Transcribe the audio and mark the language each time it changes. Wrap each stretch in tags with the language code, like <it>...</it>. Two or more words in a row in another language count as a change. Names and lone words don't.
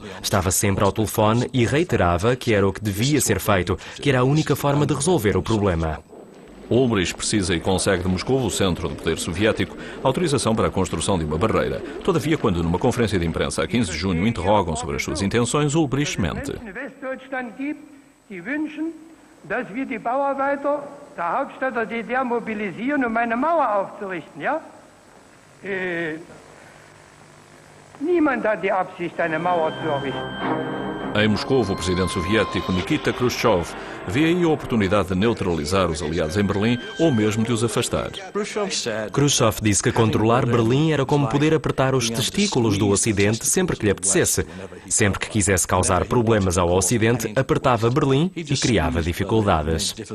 <pt>Estava sempre ao telefone e reiterava que era o que devia ser feito, que era a única forma de resolver o problema. Ulbricht precisa e consegue de Moscou, o centro do poder soviético, autorização para a construção de uma barreira. Todavia, quando numa conferência de imprensa a 15 de junho interrogam sobre as suas intenções, Ulbricht mente.</pt> <de>dass wir die Bauarbeiter der Hauptstadt der DDR mobilisieren, um eine Mauer aufzurichten, ja? Niemand hat die Absicht, eine Mauer zu errichten.</de> <pt>Em Moscou, o presidente soviético Nikita Khrushchev vê aí a oportunidade de neutralizar os aliados em Berlim ou mesmo de os afastar. Khrushchev disse que controlar Berlim era como poder apertar os testículos do Ocidente sempre que lhe apetecesse. Sempre que quisesse causar problemas ao Ocidente, apertava Berlim e criava dificuldades.</pt>